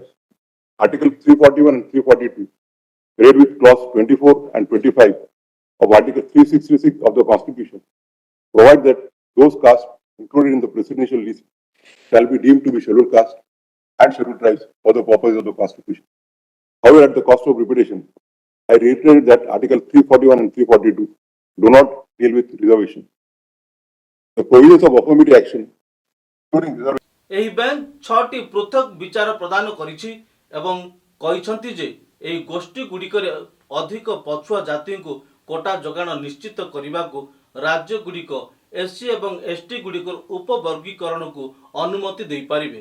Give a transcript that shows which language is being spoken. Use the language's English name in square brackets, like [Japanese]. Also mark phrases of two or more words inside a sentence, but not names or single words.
[English] Article 341 and 342, read with clause 24 and 25 of Article 366 of the Constitution, provide that those castes included in the presidential list shall be deemed to be scheduled caste and scheduled tribes for the purpose of the Constitution. However, at the cost of repetition, I reiterate that Article 341 and 342 do not deal with reservation. The provisions of affirmative action, including reservation, [Odia] ଏହି ବେଞ୍ଚ 6ଟି ପୃଥକ ବିଚାର ପ୍ରଦାନ କରିଛି ଏବଂ କହିଛନ୍ତି ଯେ ଏହି ଗୋଷ୍ଠୀ ଗୁଡ଼ିକରେ ଅଧିକ ପଛୁଆ ଜାତିଙ୍କୁ କୋଟା ଯୋଗାଣ ନିଶ୍ଚିତ କରିବାକୁ ରାଜ୍ୟଗୁଡ଼ିକ ଏସସି ଏବଂ ଏସଟି ଗୁଡ଼ିକର ଉପବର୍ଗୀକରଣକୁ ଅନୁମତି ଦେଇପାରିବେ।